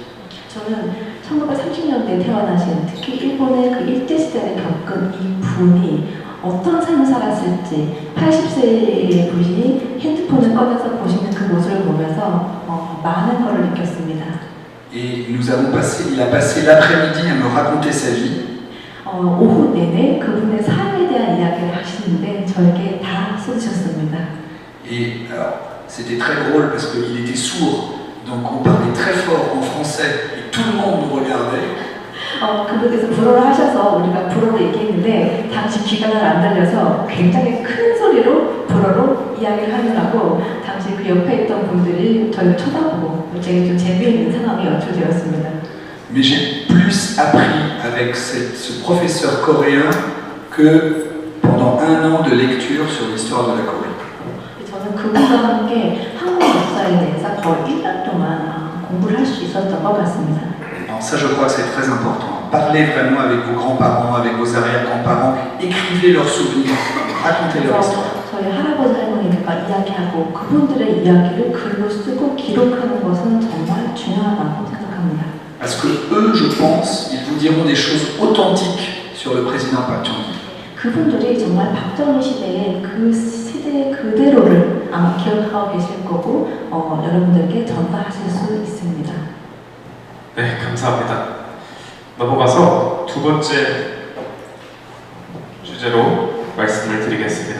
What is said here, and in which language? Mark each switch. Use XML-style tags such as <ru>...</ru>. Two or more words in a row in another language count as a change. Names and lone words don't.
<ko>저는 1930년대에 태어나신 특히 일본의 그 일제시대를 겪은 이 분이 어떤 삶을 살았을지 80세의 분이 핸드폰을 꺼내서 보시는 그 모습을 보면서 많은 걸 느꼈습니다.</ko> <fr>Et il a passé l'après-midi à me raconter sa vie.</fr> <ko>오후 내내 그분의 삶에 대한 이야기를 하시는데 저에게 다 쏟으셨습니다.</ko> <fr>Et alors, c'était très drôle parce qu'il était sourd, donc on parlait très fort en français et tout le monde nous regardait.</fr> <ko>그분께서 불어를 하셔서 우리가 불어로 얘기했는데 당시 귀가 잘 안 들려서 굉장히 큰 소리로 불어로 이야기를 하느라고 당시 그 옆에 있던 분들이 저를 쳐다보고 되게 좀 재미있는 상황이 연출되었습니다.</ko> <fr>Mais j'ai plus appris avec ce professeur coréen que pendant 1 an de lecture sur l'histoire de la Corée.</fr> <ko>저는 그분과 함께 한국 역사에 대해서 거의 1년 동안 공부를 할 수 있었던 것 같습니다.</ko> <fr>Alors ça, je crois que c'est très important. Parlez vraiment avec vos grands-parents, avec vos arrière-grands-parents, écrivez leurs souvenirs, racontez leur histoire.</fr> <ko>저희 할아버지 할머니들과 이야기하고 그분들의 이야기를 글로 쓰고 기록하는 것은 정말 중요하다고 생각합니다.</ko> <fr>Parce que eux, je pense, ils vous diront des choses authentiques sur le président Park Chung-hee.</fr> <ko>그분들이 정말 박정희 시대의 그 시대 그대로를 아마 기억하고 계실 거고 여러분들께 전달하실 수 있습니다. 네, 감사합니다. 넘어가서 두 번째 주제로 말씀을 드리겠습니다.</ko>